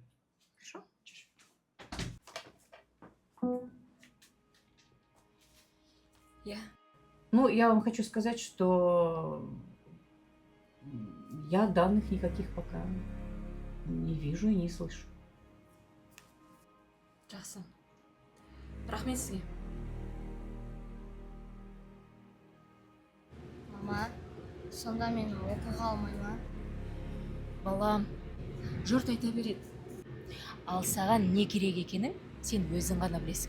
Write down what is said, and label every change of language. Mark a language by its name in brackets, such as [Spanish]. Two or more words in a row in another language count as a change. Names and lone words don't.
[Russian] Хорошо? Я. Ну, я вам хочу сказать, что я данных никаких пока не вижу и не слышу. [Kazakh] Жақсы. Рахмет сізге. Мама, сонда мен оқуға алмай ма? Балам, жұрт айта береді. Ал саған не керек екенін сен өзің ғана білесің.